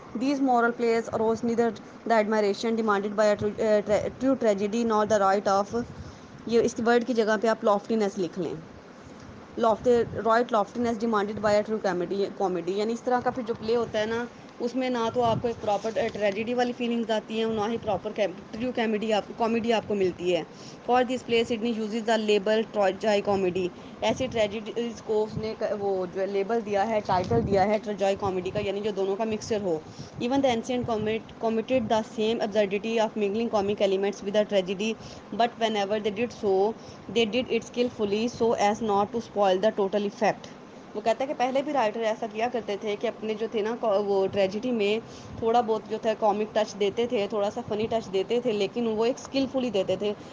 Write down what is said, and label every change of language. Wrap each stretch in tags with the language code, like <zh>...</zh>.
<en>These moral plays arose neither the admiration demanded by true tragedy nor the right of.</en> <ur>یہ اس word کی جگہ پہ آپ لافٹینس لکھ لیں.</ur> <en>Right laughters demanded by a true comedy.</en> <ur>یعنی اس طرح کا پھر جو پلے ہوتا ہے نا اس میں نہ تو آپ کو ایک پراپر ٹریجڈی والی فیلنگز آتی ہیں اور نہ ہی پراپر ٹرو کامیڈی آپ کو ملتی ہے.</ur> <en>For this play Sidney uses the label tragicomedy.</en> <ur>ایسی ٹریجڈیز کو اس نے وہ جو لیبل دیا ہے، ٹائٹل دیا ہے ٹراجائی کامیڈی کا، یعنی جو دونوں کا mixture ہو.</ur> <en>Even the ancient committed the same absurdity of mingling comic elements with the tragedy, but whenever they did so, they did it skillfully so as not to spoil the total effect.</en> <ur>وہ کہتا ہے کہ پہلے بھی writer ایسا کیا کرتے تھے کہ اپنے جو تھے نا وہ ٹریجڈی میں تھوڑا بہت جو تھا کامک ٹچ دیتے تھے، تھوڑا سا فنی ٹچ دیتے تھے، لیکن وہ ایک اسکلفلی دیتے تھے.</ur>